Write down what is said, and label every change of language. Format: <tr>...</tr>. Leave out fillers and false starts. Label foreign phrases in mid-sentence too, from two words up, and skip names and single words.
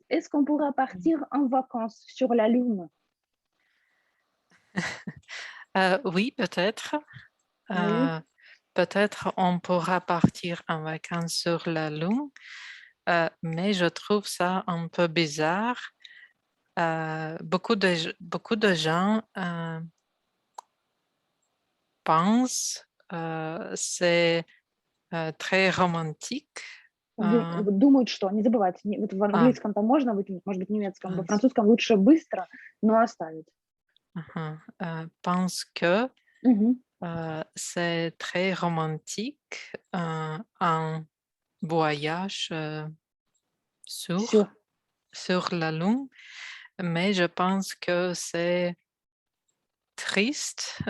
<fr>Est-ce qu'on pourra partir en vacances sur la Lune? Oui, peut-être. Oui. Peut-être on pourra partir en vacances sur la Lune, mais je trouve ça un peu bizarre. Beaucoup de gens pensent c'est très romantique. Euh,</fr> <ru>Думают, что, не забывайте, вот в а, английском там можно выкинуть, может быть, в немецком, во</ru> <fr>pense,</fr> <ru>французском лучше быстро, но оставить.</ru> <fr>pense que Мгм. c'est très romantique un voyage</fr> <ru>Всё.</ru> <fr>sur la Lune, mais je pense que c'est triste</fr>